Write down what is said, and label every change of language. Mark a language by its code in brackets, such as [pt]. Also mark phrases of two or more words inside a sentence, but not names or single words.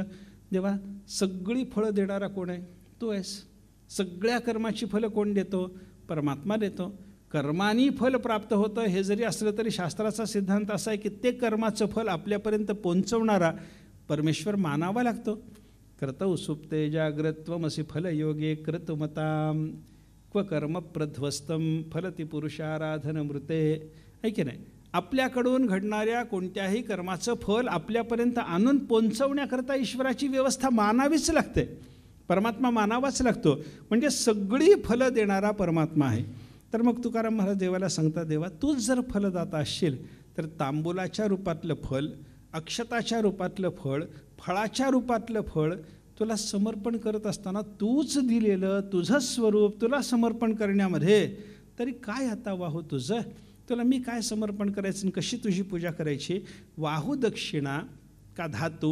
[mr] देवा सगळी फळं देणारा कोण आहे, तू आहेस. सगळ्या कर्माची फलं कोण देतो, परमात्मा देतो. कर्मानी फल प्राप्त होतं हे जरी असलं तरी शास्त्राचा सिद्धांत असा आहे की ते कर्माचं फल आपल्यापर्यंत पोहोचवणारा परमेश्वर मानावा लागतो. [sa] कर्तौ सुप्ते जाग्रत्वमसि फलयोगे क्रतुमतां क्व कर्म प्रध्वस्तं फलति पुरुषाराधन मृते. [mr] ऐके नाही, आपल्याकडून घडणाऱ्या कोणत्याही कर्माचं फल आपल्यापर्यंत आणून पोचवण्याकरता ईश्वराची व्यवस्था मानावीच लागते, परमात्मा मानावाच लागतो. म्हणजे सगळी फलं देणारा परमात्मा आहे. तर मग तुकाराम महाराज देवाला सांगतात, देवा तूच जर फलदाता असशील तर तांबुलाच्या रूपातलं फल, अक्षताच्या रूपातलं फळ, फळाच्या रूपातलं फळ तुला समर्पण करत असताना तूच दिलेलं तुझं स्वरूप तुला समर्पण करण्यामध्ये तरी काय आता वाहो तुझं. तुला मी काय समर्पण करायचं आणि कशी तुझी पूजा करायची? वाहू दक्षिणा का धातू?